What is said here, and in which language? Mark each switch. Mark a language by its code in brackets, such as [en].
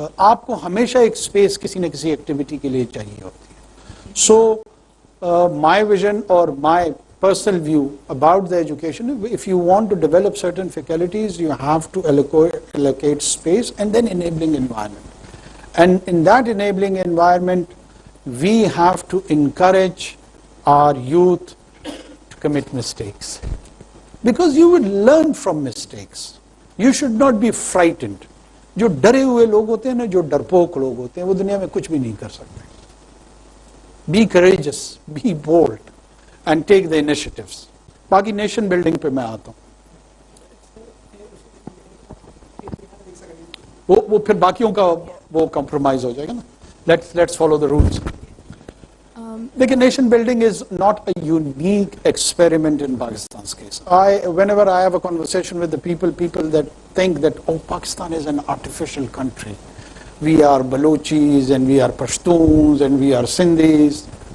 [hi] आपको हमेशा एक space किसी न किसी activity के लिए चाहिए होती है. [en] So, my vision or my personal view about the education, if you want to develop certain faculties, you have to allocate space and then enabling environment. And in that enabling environment, we have to encourage our youth to commit mistakes. Because you would learn from mistakes. You should not be frightened. [hi] जो डरे हुए लोग होते हैं ना, जो डरपोक लोग होते हैं, वो दुनिया में कुछ भी नहीं कर सकते. [en] Be courageous, be bold, and take the initiatives. [hi] बाकी nation building पे मैं आता हूँ. वो फिर बाकियों का वो compromise हो जाएगा ना. [en] Let's follow the rules. Because nation building is not a unique experiment in Pakistan's case. Whenever I have a conversation with the people that think that, oh, Pakistan is an artificial country. We are Balochis and we are Pashtuns and we are Sindhis.